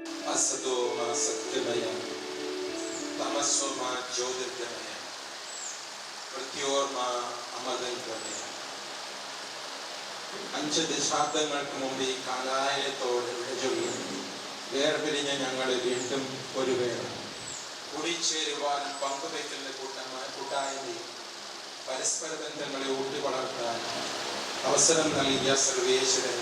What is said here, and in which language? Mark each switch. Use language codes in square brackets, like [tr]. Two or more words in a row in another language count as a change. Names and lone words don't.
[sa] असतो मा सत्यमय तमसो मा ज्योतिर्गमय മൃത്യോർമ അമൃതംഗമയ. [ml] 5 ദശാബ്ദങ്ങൾക്ക് മുമ്പ് ഈ കാലായത്തോട് വിടചൊല്ലി വേർപിരിഞ്ഞ ഞങ്ങൾ വീണ്ടും ഒരു വേള കൂടിച്ചേരുവാനും പങ്കുവയ്ക്കുന്ന കൂട്ടായ്മയും പരസ്പര ബന്ധങ്ങളെ ഊട്ടി വളർത്താൻ അവസരം നൽകിയ സർവേശ്വരന്